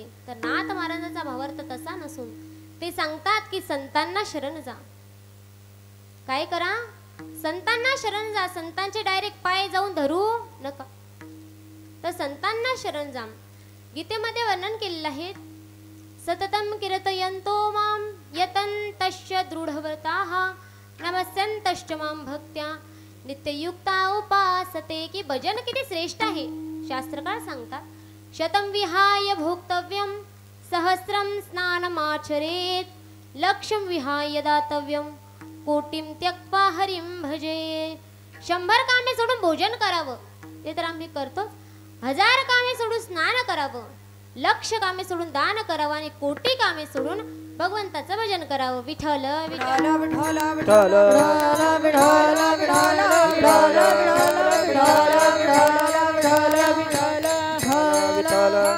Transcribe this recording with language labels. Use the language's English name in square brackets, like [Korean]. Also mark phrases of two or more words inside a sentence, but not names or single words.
[Marathi] तर नाथ महाराजांचा भावार्थ तसा नसून ते सांगतात की संतांना शरण जा. काय करा, संतांना शरण जा. संतांचे डायरेक्ट पाय जाऊन धरू नका, तर संतांना शरण जा. गीतेमध्ये वर्णन केलेलं आहे, [Sanskrit] सततम कीर्तयन्तो मां यतन्तश्च दृढव्रताः नमस्यन्तश्च मां भक्त्या नित्ययुक्ता उपासते. [Marathi] की भजन किती श्रेष्ठ आहे. शास्त्रकार सांगतात, [Sanskrit] शतं विहाय भोक्तव्यं सहस्रं स्नानमाचरेत, लक्षं विहाय दातव्यं कोटिं त्यक्त्वा हरिं भजे. [Marathi] 100 कामे सोडून भोजन करावं, ते तर आम्ही करतो. 1000 कामे सोडून स्नान करावं, लक्ष कामे सोडून दान करावं आणि कोटी कामे सोडून भगवंताचं भजन करावं. विठ्ठल विठ्ठल विठ्ठल विठ्ठल